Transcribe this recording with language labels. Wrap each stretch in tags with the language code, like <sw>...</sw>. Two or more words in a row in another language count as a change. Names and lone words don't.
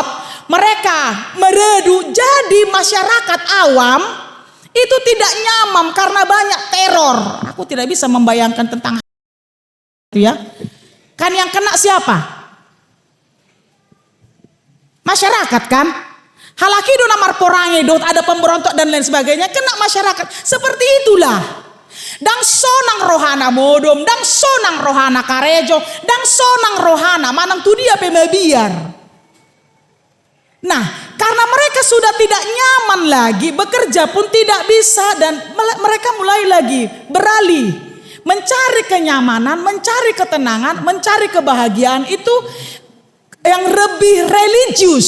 <id>Mereka meredu, jadi masyarakat awam itu tidak nyaman karena banyak teror. Aku tidak bisa membayangkan tentang itu ya. Kan yang kena siapa? Masyarakat kan?</id> <bbc>Halakido namar porange dot</bbc> <id>ada pemberontak dan lain sebagainya, kena masyarakat. Seperti itulah.</id> <bbc>Dang sonang rohana modom, dang sonang rohana karejo, dang sonang rohana manang tu dia pemabiar.</bbc> <id>Nah, karena mereka sudah tidak nyaman lagi, bekerja pun tidak bisa dan mereka mulai lagi beralih. Mencari kenyamanan, mencari ketenangan, mencari kebahagiaan itu yang lebih religius.</id>